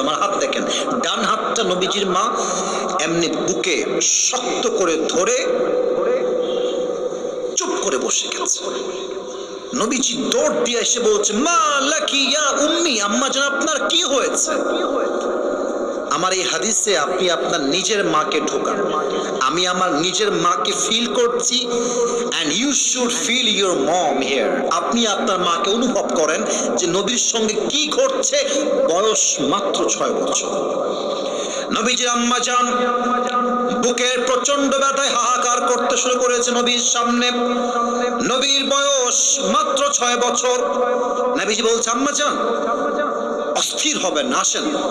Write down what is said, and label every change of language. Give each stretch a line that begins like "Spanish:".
Bangla: আমার হাত দেখেন, ডান হাতটা নবীজির মা এমনি বুকে শক্ত করে ধরে চুপ করে বসে গেছে। নবীজি দৌড় দিয়ে এসে বলছে,
Arabic: মা লাকি ইয়া উম্মি,
Bangla: আম্মা জান আপনার কি হয়েছে? আমার এই হাদিসে আপনি আপনার নিজের মাকে ঢোকান। আমি আমার নিজের মাকে ফিল করছি,
English: and you should feel your mom here.
Bangla: আপনি আপনার মাকে অনুভব করেন যে নবীর সঙ্গে কি ঘটছে। বয়স মাত্র 6 বছর। নবীজির আম্মা জান বুকের প্রচন্ড ব্যথায় হাহাকার করতে শুরু করেছে নবীর সামনে। নবীর বয়স মাত্র 6 বছর। নবীজি বলছে, আম্মা জান অস্থির হবেন না, আসেন।